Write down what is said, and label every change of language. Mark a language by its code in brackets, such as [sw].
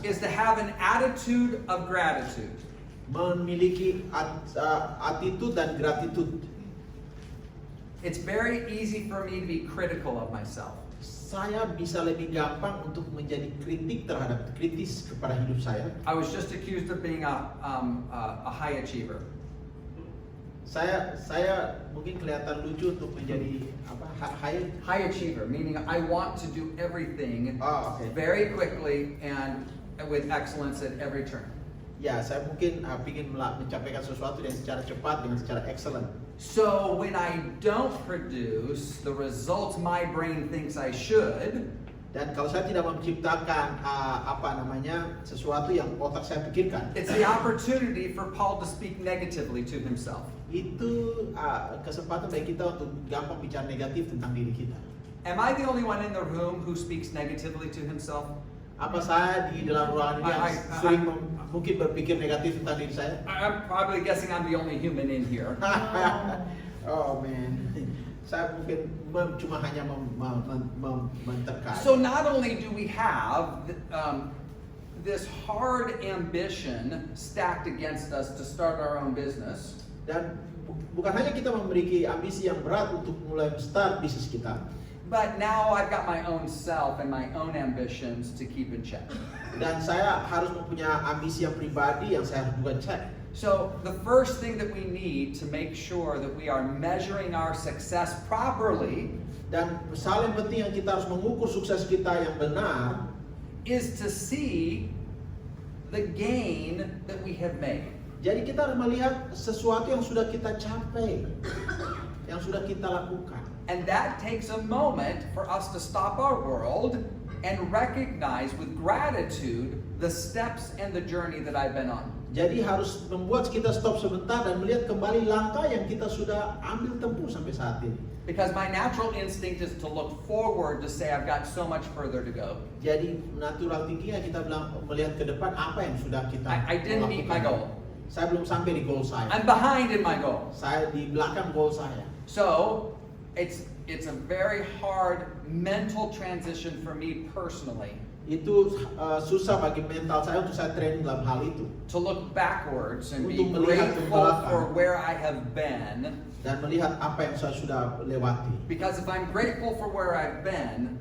[en] is to have an attitude of gratitude. [id] memiliki attitude dan gratitude. [en] It's very easy for me to be critical of myself. [id] Saya bisa lebih gampang untuk menjadi kritis kepada hidup saya. [en] I was just accused of being a high achiever. [id] Saya mungkin kelihatan lucu untuk menjadi [en] High achiever, meaning I want to do everything okay. very quickly and with excellence at every turn. [id] Ya, saya mungkin ingin mencapaikan sesuatu dengan secara cepat, dengan secara excellent. [en] So when I don't produce the results my brain thinks I should, [id] dan kalau saya tidak menciptakan sesuatu yang otak saya pikirkan, [en] it's the opportunity for Paul to speak negatively to himself. [id] Itu kesempatan bagi kita untuk gampang bicara negatif tentang diri kita. [en] Am I the only one in the room who speaks negatively to himself? [id] Apa saya di dalam ruangan ini yang sering mungkin berpikir negatif tentang diri saya? [en] I'm probably guessing I'm the only human in here. Oh man, [id] saya mungkin cuma hanya menterkait. [en] So not only do we have this hard ambition stacked against us to start our own business, [id] dan bukan hanya kita memiliki ambisi yang berat untuk mulai start bisnis kita, [en] but now I've got my own self and my own ambitions to keep in check. [id] dan saya harus mempunyai ambisi yang pribadi yang saya harus bukan cek. [en] So the first thing that we need to make sure that we are measuring our success properly, [id] dan paling penting yang kita harus mengukur sukses kita yang benar, [en] is to see the gain that we have made. [id] Jadi kita harus melihat sesuatu yang sudah kita capai, yang sudah kita lakukan. [en] And that takes a moment for us to stop our world and recognize with gratitude the steps and the journey that I've been on. [id] Jadi harus membuat kita stop sebentar dan melihat kembali langkah yang kita sudah ambil tempuh sampai saat ini. [en] Because my natural instinct is to look forward to say I've got so much further to go. [id] Jadi [en] natural thinking [id] kita bilang melihat ke depan apa yang sudah kita [en] I didn't meet my goal. [id] Saya belum sampai di goal saya. [en] I'm behind in my goal. [id] Saya di belakang goal saya. [en] So it's a very hard mental transition for me personally [id] Itu susah bagi mental saya untuk saya training dalam hal itu. [en] to look backwards and be [id] Untuk melihat ke [en] grateful [id] belakang. [en] for where I have been. [id] Dan melihat apa yang saya sudah lewati. [en] Because if I'm grateful for where I've been,